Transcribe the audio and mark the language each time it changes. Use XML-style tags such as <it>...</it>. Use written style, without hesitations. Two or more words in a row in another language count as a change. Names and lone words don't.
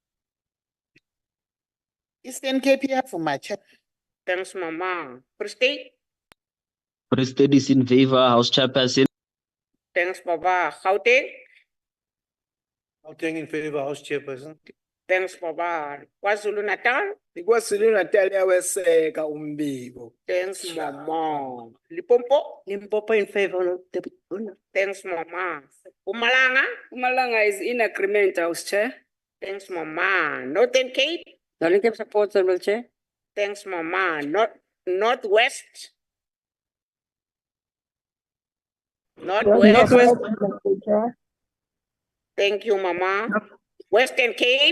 <en>Eastern Cape here for my chair. Thanks, Mama. Free State? Free State is in favor, House Chairperson. Thanks, Baba. Gauteng? Gauteng in favor, House Chairperson. Thanks, Baba. KwaZulu Natal?</en> <zu>KwaZulu Natal yaweseka umbiko.</zu> <en>Thanks, Mama. Limpopo? Limpopo in favor. Thanks, Mama. Mpumalanga? Mpumalanga is in agreement, House Chair. Thanks, Mama. Northern Cape? Northern Cape supports, Honorable Chair. Thanks, Mama. Northwest? Northwest? Thank you, Mama. Western Cape?</en>